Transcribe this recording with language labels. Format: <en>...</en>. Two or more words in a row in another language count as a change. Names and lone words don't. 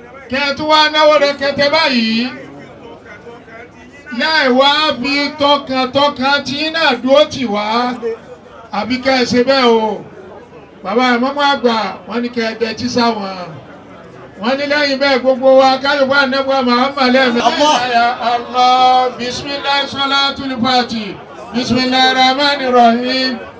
<yo>Kẹ́ ẹ tún wá náwó rẹ̀kẹ̀tẹ̀ báyìí. Láì wá fi tọkàntọkàn tí yín náà dúró tì wá, àbí ká ẹ ṣe bẹ́ẹ̀ o. Bàbá ìmáàmù àgbà, wọ́n ní kẹ́ ẹ dẹtí sáwọn. Wọ́n ní lẹ́yìn bẹ́ẹ̀ gbogbo wa, ká lè wá Ànábì wa Muhammad lẹ́ẹ̀mejì. Allah.</yo> <ar>يا الله، بسم الله، صلاة الفاتح. بسم الله الرحمن الرحيم.</ar>